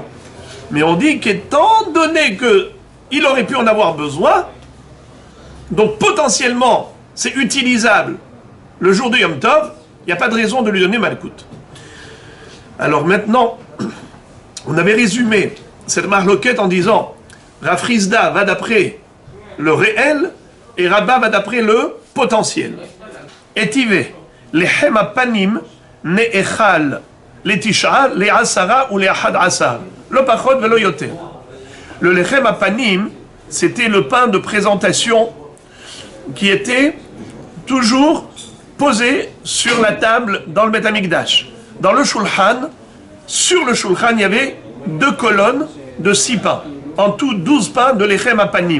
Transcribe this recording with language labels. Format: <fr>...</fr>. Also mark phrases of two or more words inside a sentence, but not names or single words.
<fr>Mais on dit qu'étant donné qu'il aurait pu en avoir besoin, donc potentiellement, c'est utilisable le jour de Yom Tov, il n'y a pas de raison de lui donner Malkout. Alors maintenant, on avait résumé cette marloquette en disant Rav Chizda va d'après le réel et Rabba va d'après le potentiel.</fr> <he>איתיביה, לחם הפנים נאכל לתשעה לעשרה או לאחד עשר. לא פחות ולא יותר.</he> <fr>Le</fr> <he>לחם הפנים,</he> <fr>c'était le pain de présentation qui était toujours posé sur la table dans le Beth Amikdash. Dans le Shulchan, sur le Shulchan, il y avait 2 colonnes de 6 pains, en tout 12 pains de</fr> <he>לחם הפנים.</he>